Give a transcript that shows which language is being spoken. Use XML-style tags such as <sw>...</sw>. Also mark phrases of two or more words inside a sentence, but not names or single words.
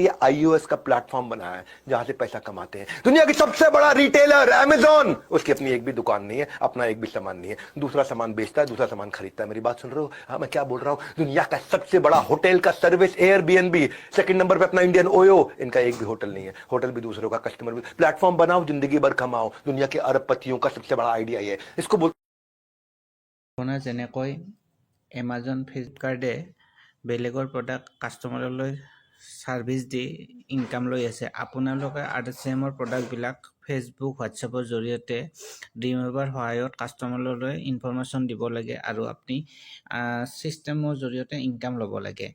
<hi>ये iOS का प्लेटफॉर्म बनाया है जहां से पैसा कमाते हैं। दुनिया की सबसे बड़ा रिटेलर अमेजॉन, उसकी अपनी एक भी दुकान नहीं है, अपना एक भी सामान नहीं है, दूसरा सामान बेचता है, दूसरा सामान खरीदता है। मेरी बात सुन रहे हो? हाँ, मैं क्या बोल रहा हूं। दुनिया का सबसे बड़ा होटल का सर्विस एयरबीएनबी, सेकंड नंबर पे अपना इंडियन ओयो, इनका एक भी होटल नहीं है, होटल भी दूसरों का, कस्टमर भी। प्लेटफॉर्म बनाओ, जिंदगी भर कमाओ। दुनिया के अरबपतियों का सबसे बड़ा आइडिया ये है। इसको बोल</hi> <as>আপোনাৰ যেনেকৈ এমাজন, ফ্লিপকাৰ্টে বেলেগৰ প্ৰডাক্ট কাষ্টমাৰলৈ ছাৰ্ভিচ দি ইনকাম লৈ আছে, আপোনালোকে RCMৰ প্ৰডাক্টবিলাক ফেচবুক, হোৱাটছএপৰ জৰিয়তে ড্ৰিম এৱাৰ সহায়ত কাষ্টমাৰলৈ ইনফৰমেশ্যন দিব লাগে আৰু আপুনি ছিষ্টেমৰ জৰিয়তে ইনকাম ল'ব লাগে।</as>